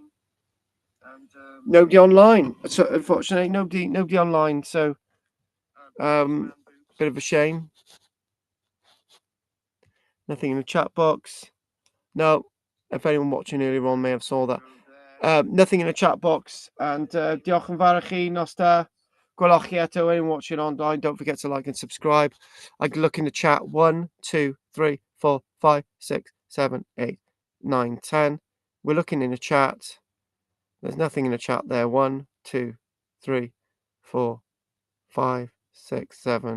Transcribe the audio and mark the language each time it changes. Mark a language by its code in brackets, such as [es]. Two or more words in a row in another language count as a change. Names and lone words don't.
[en] And nobody online. So unfortunately, nobody online. So bit of a shame. Nothing in the chat box. No, if anyone watching earlier on may have saw that. Nothing in the chat box. [cy] And diolch yn fawr I chi, nos da. Gwelwch chi eto, [en] anyone watching online, don't forget to like and subscribe. I can look in the chat. 1, 2, 3, 4, 5, 6, 7, 8, 9, 10. We're looking in the chat. There's nothing in the chat there. 1, 2, 3, 4, 5, 6, 7.